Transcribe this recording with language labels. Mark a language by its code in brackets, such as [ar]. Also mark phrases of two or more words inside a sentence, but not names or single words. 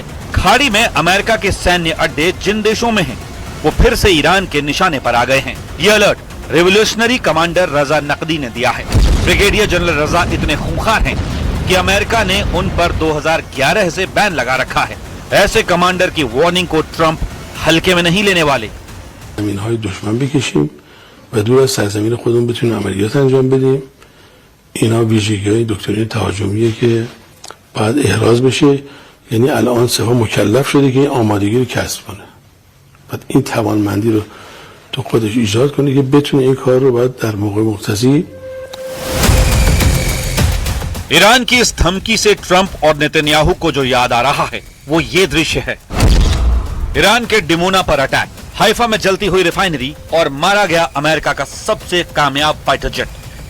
[hi] खाड़ी में अमेरिका के सैन्य अड्डे जिन देशों में हैं, वो फिर से ईरान के निशाने पर आ गए हैं। ये अलर्ट [en] Revolutionary Commander [hi] रजा नकदी ने दिया है। [en] Brigadier General [hi] रजा इतने खूंखार हैं कि अमेरिका ने उन पर 2011 से बैन लगा रखा है। ऐसे कमांडर की वार्निंग को ट्रंप हल्के में नहीं लेने वाले। [fa] زمین‌های دشمن بکشیم و دور از سرزمین خودمون بتونیم عملیات انجام بدیم. اینا ویژگی‌های دکترین تهاجمیه که باید احراز بشه. یعنی الان سپاه مکلف شده که این آمادگی رو کسب کنه. بعد این توانمندی رو تو خودش ایجاد کنه که بتونه این کار رو بعد در موقع مقتضی [hi] ईरान की इस धमकी से ट्रंप और नेतन्याहू को जो याद आ रहा है वो ये दृश्य है। ईरान के डिमोना पर अटैक, हाइफा में जलती हुई रिफाइनरी और मारा गया अमेरिका का सबसे कामयाब [en] fighter jet.